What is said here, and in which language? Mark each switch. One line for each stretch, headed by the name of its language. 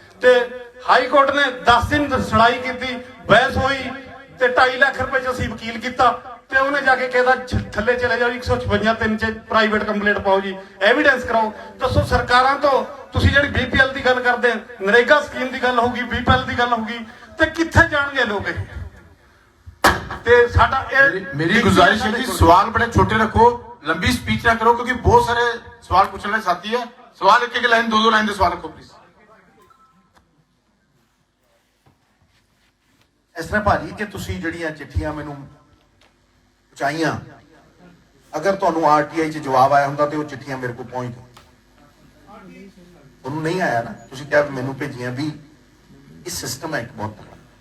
Punjabi: ਤੇ high court ਨੇ 10 ਦਿਨ ਸੁਣਾਈ ਕੀਤੀ, ਬਹਿਸ ਹੋਈ, ਤੇ 2.5 ਲੱਖ ਰੁਪਏ ਚ ਅਸੀਂ ਵਕੀਲ ਕੀਤਾ, ਤੇ ਉਹਨੇ ਜਾ ਕੇ ਕਹਿੰਦਾ ਥੱਲੇ ਚਲੇ ਜਾਓ, 156(3) ਚ ਪ੍ਰਾਈਵੇਟ ਕੰਪਲੇਂਟ ਪਾਓ ਜੀ, ਐਵੀਡੈਂਸ ਕਰਾਓ। ਦੱਸੋ ਸਰਕਾਰਾਂ ਤੋਂ ਤੁਸੀਂ ਜਿਹੜੀ BPL ਦੀ ਗੱਲ ਕਰਦੇ, ਨਰੇਗਾ ਸਕੀਮ ਦੀ ਗੱਲ ਹੋਊਗੀ, BPL ਦੀ ਗੱਲ ਹੋਊਗੀ, ਤੇ ਕਿੱਥੇ ਜਾਣਗੇ ਲੋਕ ਇਹ? ਤੇ ਸਾਡਾ
Hindi: मेरी गुजारिश है कि सवाल बड़े छोटे रखो, लंबी स्पीच ना करो, क्योंकि बहुत सारे सवाल पूछने वाले साथी है। सवाल एक लाइन 2 लाइन के सवाल रखो प्लीज।
Punjabi: ਇਸ ਤਰ੍ਹਾਂ ਭਾਜੀ ਕਿ ਤੁਸੀਂ ਜਿਹੜੀਆਂ ਚਿੱਠੀਆਂ ਮੈਨੂੰ ਪਹੁੰਚਾਈਆਂ, ਅਗਰ ਤੁਹਾਨੂੰ ਆਰਟੀਆਈ 'ਚ ਜਵਾਬ ਆਇਆ ਹੁੰਦਾ ਤੇ ਉਹ ਚਿੱਠੀਆਂ ਮੇਰੇ ਕੋਲ ਪਹੁੰਚਦੀਆਂ। ਤੁਹਾਨੂੰ ਨਹੀਂ ਆਇਆ ਨਾ, ਤੁਸੀਂ ਕਿਹਾ ਮੈਨੂੰ ਭੇਜੀਆਂ ਵੀ। ਇਹ ਸਿਸਟਮ ਹੈ ਇੱਕ ਬਹੁਤ ਤਕੜਾ।